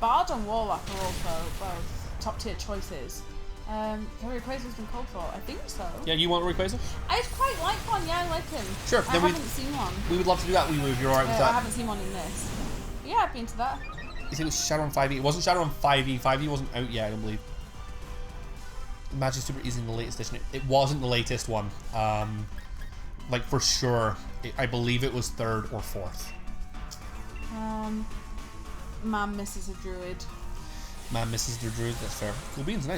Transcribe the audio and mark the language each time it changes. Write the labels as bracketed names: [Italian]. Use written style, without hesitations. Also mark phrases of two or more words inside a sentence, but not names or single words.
[English] Bard and Warlock are also both top tier choices. Rayquaza's been called for. I think so. Yeah, you want Rayquaza? I quite like one. Yeah, I like him. Sure. I haven't seen one. We would love to do that. If you're alright with that. I haven't seen one in this. But yeah, I'd be into that. You think it was Shadowrun 5e? It wasn't Shadowrun 5e. 5e wasn't out yet, I don't believe. Magic Super Easy in the latest edition. It wasn't the latest one. Like for sure, I believe it was 3rd or 4th. Man misses a druid. Man misses the druid. That's fair. Cool beans, nice.